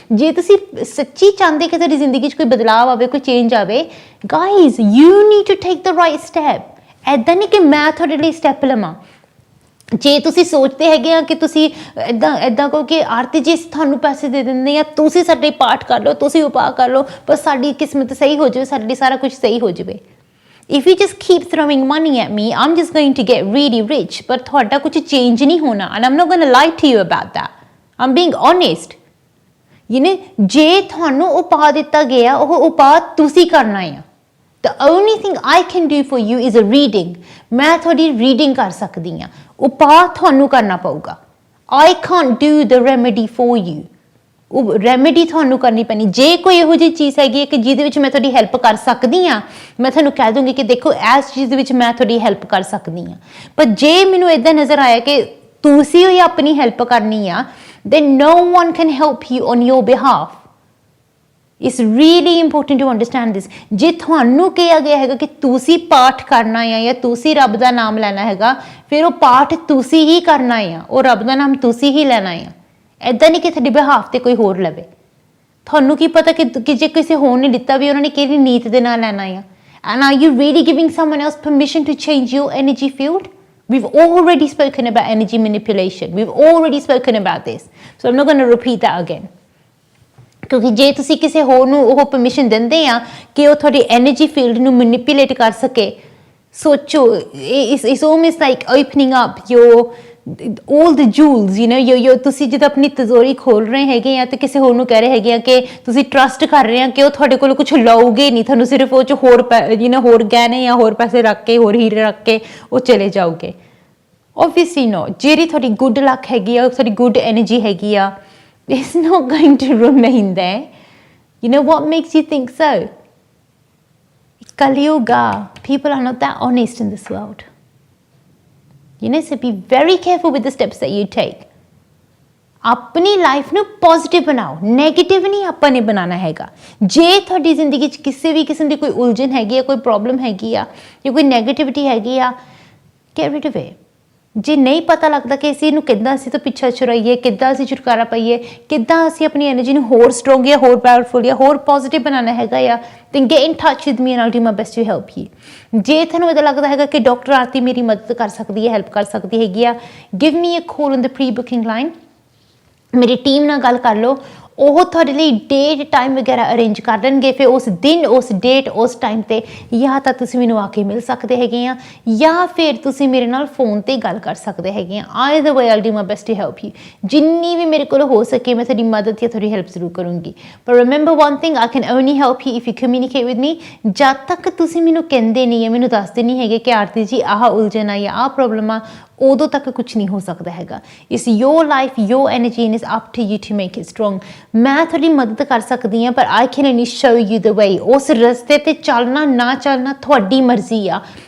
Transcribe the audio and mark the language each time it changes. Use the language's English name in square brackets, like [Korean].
[Punjabi] ਜੇ ਤੁਸੀਂ ਸੱਚੀ ਚਾਹੁੰਦੇ ਕਿ ਤੁਹਾਡੀ ਜ਼ਿੰਦਗੀ 'ਚ ਕੋਈ ਬਦਲਾਵ ਆਵੇ, ਕੋਈ ਚੇਂਜ ਆਵੇ, [English] guys, you need to take the right step। [Punjabi] ਇੱਦਾਂ ਨਹੀਂ ਕਿ ਮੈਂ ਤੁਹਾਡੇ ਲਈ ਸਟੈਪ ਲਵਾਂ। ਜੇ ਤੁਸੀਂ ਸੋਚਦੇ ਹੈਗੇ ਆ ਕਿ ਤੁਸੀਂ ਇੱਦਾਂ ਕਹੋ ਕਿ ਆਰਤੀ ਜੀ ਤੁਹਾਨੂੰ ਪੈਸੇ ਦੇ ਦਿੰਦੇ ਆ, ਤੁਸੀਂ ਸਾਡੇ ਪਾਠ ਕਰ ਲਓ, ਤੁਸੀਂ ਉਪਾਅ ਕਰ ਲਓ, ਪਰ ਸਾਡੀ ਕਿਸਮਤ ਸਹੀ ਹੋ ਜਾਵੇ, ਸਾਡੇ ਲਈ ਸਾਰਾ ਕੁਝ ਸਹੀ ਹੋ ਜਾਵੇ। [English] If you just keep throwing money at me, I'm just going to get really rich, [Punjabi] ਪਰ ਤੁਹਾਡਾ ਕੁਝ ਚੇਂਜ ਨਹੀਂ ਹੋਣਾ, [English] and I'm not going to lie to you about that. I'm being honest. [Punjabi] ਜੇ ਤੁਹਾਨੂੰ ਉਪਾਅ ਦਿੱਤਾ ਗਿਆ, ਉਹ ਉਪਾਅ ਤੁਸੀਂ ਕਰਨਾ ਆ। [English] The only thing I can do for you is a reading. [Punjabi] ਮੈਂ ਤੁਹਾਡੀ ਰੀਡਿੰਗ ਕਰ ਸਕਦੀ ਹਾਂ, ਉਪਾਅ ਤੁਹਾਨੂੰ ਕਰਨਾ ਪਊਗਾ। [English] I can't do the remedy for you. [Punjabi] ਉਹ ਰੈਮੇਡੀ ਤੁਹਾਨੂੰ ਕਰਨੀ ਪੈਣੀ। ਜੇ ਕੋਈ ਇਹੋ ਜਿਹੀ ਚੀਜ਼ ਹੈਗੀ ਹੈ ਕਿ ਜਿਹਦੇ ਵਿੱਚ ਮੈਂ ਤੁਹਾਡੀ ਹੈਲਪ ਕਰ ਸਕਦੀ ਹਾਂ, ਮੈਂ ਤੁਹਾਨੂੰ ਕਹਿ ਦੂੰਗੀ ਕਿ ਦੇਖੋ ਇਸ ਚੀਜ਼ ਦੇ ਵਿੱਚ ਮੈਂ ਤੁਹਾਡੀ ਹੈਲਪ ਕਰ ਸਕਦੀ ਹਾਂ। ਪਰ ਜੇ ਮੈਨੂੰ ਇੱਦਾਂ ਨਜ਼ਰ ਆਇਆ ਕਿ ਤੁਸੀਂ ਹੀ ਆਪਣੀ ਹੈਲਪ ਕਰਨੀ ਆ, [English] then no one can help you on your behalf. It's really important to understand this. [Punjabi] ਜੇ ਤੁਹਾਨੂੰ ਕਿਹਾ ਗਿਆ ਹੈਗਾ ਕਿ ਤੁਸੀਂ ਪਾਠ ਕਰਨਾ ਆ ਜਾਂ ਤੁਸੀਂ ਰੱਬ ਦਾ ਨਾਮ ਲੈਣਾ ਹੈਗਾ, ਫਿਰ ਉਹ ਪਾਠ ਤੁਸੀਂ ਹੀ ਕਰਨਾ ਆ, ਉਹ ਰੱਬ ਦਾ ਨਾਮ ਤੁਸੀਂ ਹੀ ਲੈਣਾ ਆ। ਇੱਦਾਂ ਨਹੀਂ ਕਿ ਤੁਹਾਡੇ ਬਿਹਾਫ ਤੇ ਕੋਈ ਹੋਰ ਲਵੇ। ਤੁਹਾਨੂੰ ਕੀ ਪਤਾ ਕਿ ਜੇ ਕਿਸੇ ਹੋਰ ਨੇ ਲਿੱਤਾ ਵੀ, ਉਹਨਾਂ ਨੇ ਕਿਹੜੀ ਨੀਤ ਦੇ ਨਾਲ ਲੈਣਾ ਆ। [English] And are you really giving someone else permission to change your energy field? We've already spoken about energy manipulation. We've already spoken about this. So I'm not going to repeat that again. [Punjabi] ਕਿਉਂਕਿ ਜੇ ਤੁਸੀਂ ਕਿਸੇ ਹੋਰ ਨੂੰ ਉਹ permission ਦਿੰਦੇ ਆ ਕਿ ਉਹ ਤੁਹਾਡੀ ਐਨਰਜੀ ਫੀਲਡ ਨੂੰ ਮੈਨੀਪੂਲੇਟ ਕਰ ਸਕੇ, ਸੋਚੋ, [English] it's almost like opening up all the jewels, [Punjabi] ਤੁਸੀਂ ਜਦੋਂ ਆਪਣੀ ਤਿਜੋਰੀ ਖੋਲ ਰਹੇ ਹੈਗੇ ਆ ਤੇ ਕਿਸੇ ਹੋਰ ਨੂੰ ਕਹਿ ਰਹੇ ਹੈਗੇ ਆ ਕਿ ਤੁਸੀਂ ਟਰਸਟ ਕਰ ਰਹੇ ਆ ਕਿ ਉਹ ਤੁਹਾਡੇ ਕੋਲ ਕੁਝ ਲਓਗੇ ਨਹੀਂ, ਤੁਹਾਨੂੰ ਸਿਰਫ ਉਹ 'ਚ ਹੋਰ ਗਹਿਣੇ ਜਾਂ ਹੋਰ ਪੈਸੇ ਰੱਖ ਕੇ, ਹੋਰ ਹੀਰੇ ਰੱਖ ਕੇ ਉਹ ਚਲੇ ਜਾਓਗੇ। [English] Obviously no. [Punjabi] ਜਿਹੜੀ ਤੁਹਾਡੀ ਗੁੱਡ ਲੱਕ ਹੈਗੀ ਆ, ਤੁਹਾਡੀ ਗੁੱਡ ਐਨਰਜੀ ਹੈਗੀ ਆ, [English] it's not going to remain there. What makes you think so? It's Kali Yuga. People are not that honest in this world. So be very careful with the steps that you take. [Punjabi] ਆਪਣੀ life ਨੂੰ positive ਬਣਾਓ, negative ਨਹੀਂ ਆਪਾਂ ਨੇ ਬਣਾਉਣਾ ਹੈਗਾ। ਜੇ ਤੁਹਾਡੀ ਜ਼ਿੰਦਗੀ 'ਚ ਕਿਸੇ ਵੀ ਕਿਸਮ ਦੀ ਕੋਈ ਉਲਝਣ ਹੈਗੀ ਆ, ਕੋਈ ਪ੍ਰੋਬਲਮ ਹੈਗੀ ਆ ਜਾਂ ਕੋਈ ਨੈਗੇਟਿਵਿਟੀ ਹੈਗੀ ਆ, [English] get rid of it. [Punjabi] ਜੇ ਨਹੀਂ ਪਤਾ ਲੱਗਦਾ ਕਿ ਅਸੀਂ ਇਹਨੂੰ ਕਿੱਦਾਂ ਅਸੀਂ ਤੋਂ ਪਿੱਛਾ ਛੁਡਾਈਏ, ਕਿੱਦਾਂ ਅਸੀਂ ਛੁਟਕਾਰਾ ਪਾਈਏ, ਕਿੱਦਾਂ ਅਸੀਂ ਆਪਣੀ ਐਨਰਜੀ ਨੂੰ ਹੋਰ ਸਟਰੋਂਗ ਜਾਂ ਹੋਰ ਪਾਵਰਫੁਲ ਜਾਂ ਹੋਰ ਪੋਜ਼ਿਟਿਵ ਬਣਾਉਣਾ ਹੈਗਾ ਆ, [English] then get in touch with me and I'll do my best to help you. [Punjabi] ਜੇ ਤੁਹਾਨੂੰ ਇੱਦਾਂ ਲੱਗਦਾ ਹੈਗਾ ਕਿ ਡਾਕਟਰ ਆਰਤੀ ਮੇਰੀ ਮਦਦ ਕਰ ਸਕਦੀ ਹੈ, ਹੈਲਪ ਕਰ ਸਕਦੀ ਹੈਗੀ ਆ, [English] give me a call on the pre-booking line. [Punjabi] ਮੇਰੀ ਟੀਮ ਨਾਲ ਗੱਲ ਕਰ ਲਓ। ਉਹ ਤੁਹਾਡੇ ਲਈ ਡੇਟ ਟਾਈਮ ਵਗੈਰਾ ਅਰੇਂਜ ਕਰ ਦੇਣਗੇ। ਫਿਰ ਉਸ ਦਿਨ ਉਸ ਡੇਟ ਉਸ ਟਾਈਮ 'ਤੇ ਜਾਂ ਤਾਂ ਤੁਸੀਂ ਮੈਨੂੰ ਆ ਕੇ ਮਿਲ ਸਕਦੇ ਹੈਗੇ ਆ ਜਾਂ ਫਿਰ ਤੁਸੀਂ ਮੇਰੇ ਨਾਲ ਫੋਨ 'ਤੇ ਗੱਲ ਕਰ ਸਕਦੇ ਹੈਗੇ ਆ। [English] Either way I'll do my best to help you। [Punjabi] ਜਿੰਨੀ ਵੀ ਮੇਰੇ ਕੋਲ ਹੋ ਸਕੇ ਮੈਂ ਤੁਹਾਡੀ ਮਦਦ ਜਾਂ ਤੁਹਾਡੀ ਹੈਲਪ ਜ਼ਰੂਰ ਕਰੂੰਗੀ। [English] ਪਰ remember one thing, I can only help you if you communicate with me। [Punjabi] ਜਦ ਤੱਕ ਤੁਸੀਂ ਮੈਨੂੰ ਕਹਿੰਦੇ ਨਹੀਂ ਜਾਂ ਮੈਨੂੰ ਦੱਸਦੇ ਨਹੀਂ ਹੈਗੇ ਕਿ ਆਰਤੀ ਜੀ ਆਹ ਉਲਝਣ ਆ ਜਾਂ ਆਹ ਪ੍ਰੋਬਲਮ ਆ, ਉਦੋਂ ਤੱਕ ਕੁਛ ਨਹੀਂ ਹੋ ਸਕਦਾ ਹੈਗਾ। [English] It's your life, your energy and it's up to you to make it strong. [Punjabi] ਮੈਂ ਤੁਹਾਡੀ ਮਦਦ ਕਰ ਸਕਦੀ ਹਾਂ ਪਰ [English] I can only show you the way. [Punjabi] ਉਸ ਰਸਤੇ 'ਤੇ ਚੱਲਣਾ ਨਾ ਚੱਲਣਾ ਤੁਹਾਡੀ ਮਰਜ਼ੀ ਆ।